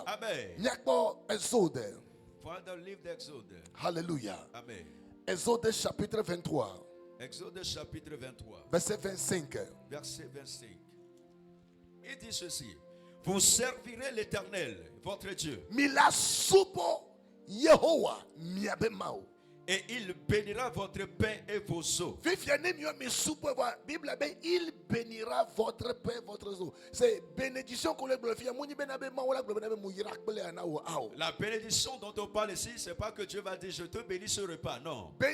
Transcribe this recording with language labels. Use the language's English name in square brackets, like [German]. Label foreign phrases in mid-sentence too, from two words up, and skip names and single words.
[French] Amen. Voilà le livre d'Exode. Alléluia. Amen. Exode chapitre 23. Exode chapitre 23. Verset 25. Verset 25. Il dit ceci: vous servirez l'Éternel, votre Dieu. [Ewe] Mila supo Yehowa miabemao. [French] Et il bénira votre pain et vos eaux. Il bénira votre pain et votre eau. C'est bénédiction qu'on le glorifie. La bénédiction dont on parle ici, c'est pas que Dieu va dire je te bénis ce repas, non.